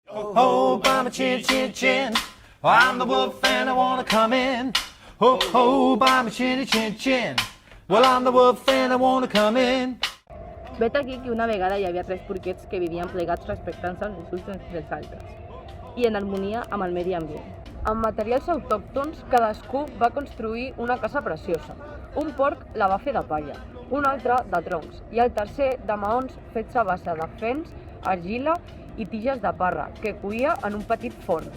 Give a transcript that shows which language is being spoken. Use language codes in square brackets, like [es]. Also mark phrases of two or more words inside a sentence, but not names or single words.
[en] Oh, oh, I'm a chin, chin, chin. I'm the wolf and I wanna come in. Oh, oh, I'm a chin, chin, chin. Well, I'm the wolf and I wanna come in. [ca] Vet aquí que una vegada hi havia 3 porquets que vivien plegats respectant-se els uns entre els altres i en harmonia amb el medi ambient. Amb materials autòctons, cadascú va construir una casa preciosa. Un porc la va fer de palla, un altre de troncs i el tercer de maons fets a base de fens, argila i tiges de parra que cuia en un petit forn.